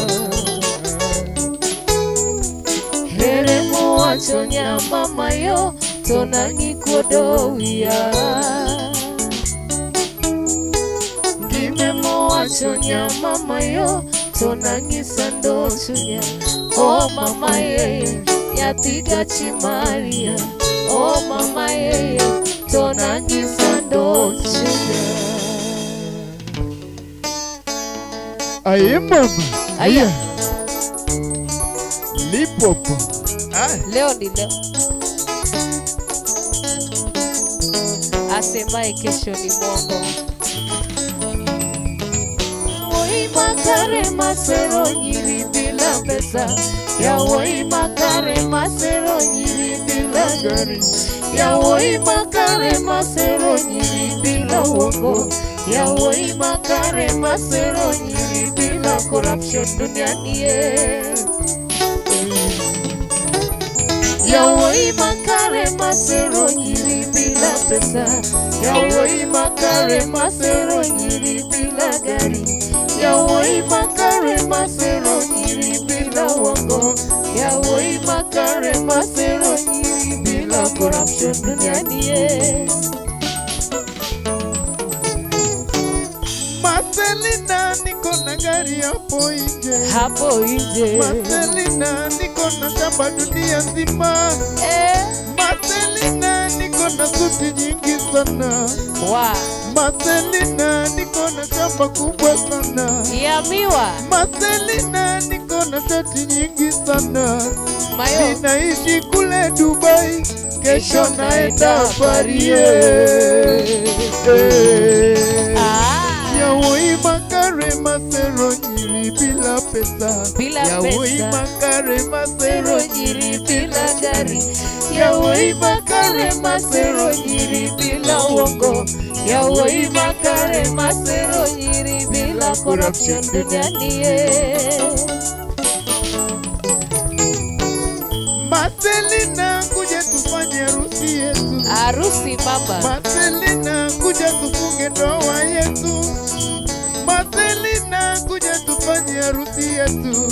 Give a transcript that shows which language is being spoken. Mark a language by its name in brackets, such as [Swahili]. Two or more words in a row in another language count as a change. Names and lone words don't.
[Luo (Kenya and Tanzania)] Here mowachonya mama yo tonang'ikuodowiya. Gime mowachonya mama yo tonang'isa ndo chunya. Oh mama ye nyathiga chi Maria. Oh mama ye tonang'isa ndo chunya. Aye mama. Aya. Lipopo. Ai. [Swahili] Leo ni leo. Asemaye kesho ni mwongo. [Luo (Kenya and Tanzania)] Woi makare masero nyiri [Swahili] bila pesa. [Luo (Kenya and Tanzania)] Ya woi makare masero nyiri [Swahili] bila gari. [Luo (Kenya and Tanzania)] Ya woi makare masero nyiri [Swahili] bila uongo. [Luo (Kenya and Tanzania)] Ya woi makare masero nyiri [Swahili] bila corruption duniani [Luo (Kenya and Tanzania)] ye. Ya woi makare masero nyiri [Swahili] bila pesa. [Luo (Kenya and Tanzania)] Ya woi makare masero nyiri [Swahili] bila gari. [Luo (Kenya and Tanzania)] Ya woi makare masero nyiri [Swahili] bila uongo. [Luo (Kenya and Tanzania)] Ya woi makare masero nyiri [Swahili] bila corruption duniani [Luo (Kenya and Tanzania)] ye. [Swahili] Marcelina niko na gari hapo nje. Hapo nje. Marcelina niko na shamba dunia nzima. Marcelina niko na suti nyingi sana. Wa. Marcelina niko na shamba kubwa sana. Ya miwa. Marcelina niko na shati nyingi sana. [Luo (Kenya and Tanzania)] Mayo. [Swahili] Ninaishi kule Dubai. Kesho naenda Paris. [Luo (Kenya and Tanzania)] Ya woi makare masero nyiri [Swahili] bila pesa. [Luo (Kenya and Tanzania)] Ya woi makare masero nyiri [Swahili] bila gari. [Luo (Kenya and Tanzania)] Ya woi makare masero nyiri [Swahili] bila uongo. [Luo (Kenya and Tanzania)] Ya woi makare masero nyiri [Swahili] bila corruption duniani [Luo (Kenya and Tanzania)] ye. [Swahili] Marcelina kuja tufanye harusi yetu. Harusi mama. Marcelina kuja tufunge ndoa yetu. Marcelina kuja tufanye harusi yetu.